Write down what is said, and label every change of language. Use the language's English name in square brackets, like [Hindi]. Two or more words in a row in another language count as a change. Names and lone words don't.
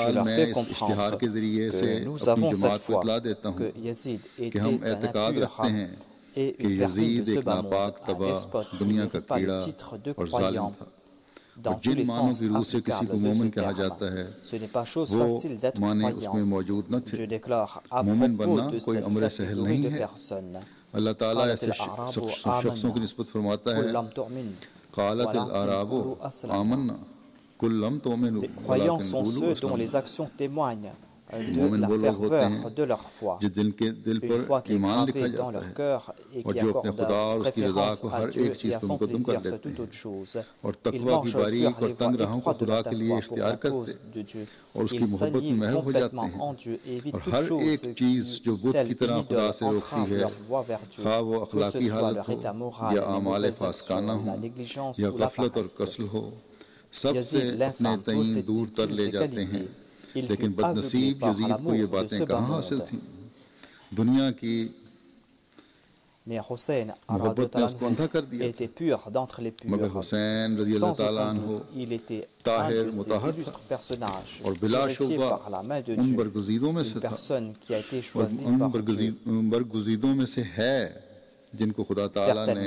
[Urdu] मैं [French] fait [Urdu] اس اشتہار [French] comprendre [Urdu] کے ذریعے سے [French] que nous [Urdu] अपनी [French] avons cette [Urdu] جماعت کو [French] foi [Urdu] اطلاع دیتا ہوں [French] que Yazid [Urdu] कि [French] était [Urdu] हम [French] un [Urdu] एतकाद [French] impur [Urdu] رکھتے ہیں [French] et [Urdu] कि [French] une vermine de [Urdu] यजीद [French] ce [Urdu] एक [French] bas monde, [Urdu] नापाक [French] un [Urdu] तबाह [French] despote qui ne [Urdu] دنیا کا [French] mérite pas le [Urdu] कीड़ा [French] titre de [Urdu] اور ظالم [French] croyant. [Urdu] था [French] dans tous les sens applicables de ce terme. Ce n'est pas chose facile d'être croyant. Je déclare à propos de cette catégorie de personnes. [Urdu] اللہ تعالیٰ ایسے شخصوں کی نسبت فرماتا ہے [Arabic] قالت الأعراب آمنا قل لم تؤمنوا [French] Les croyants sont ceux dont les actions témoignent de la ferveur de leur foi. Une foi qui est gravée dans leur cœur et qui accorde préférence à Dieu et à son plaisir sur toute autre chose. Ils marchent sur les voies étroites de la taqwa pour la cause de Dieu. Ils s'annihilent complètement en Dieu et évitent toute chose qui, telle une idole, entrave leur voie vers Dieu, que ce soit leur état moral, les mauvaises actions, la négligence ou la paresse. Yazid l'infâme possède-t-il ces qualités? [Urdu] لیکن بدنصیب یزید کو یہ باتیں کہاں حاصل تھیں دنیا کی محبت نے اس کو اندھا کر دیا مگر حسین [Arabic] رضي الله تعالى عنه [Urdu] طاہر مطہر تھا اور بلاشبہ ان برگزیدوں میں سے تھا اور ان برگزیدوں میں سے ہے جن کو خدا تعالیٰ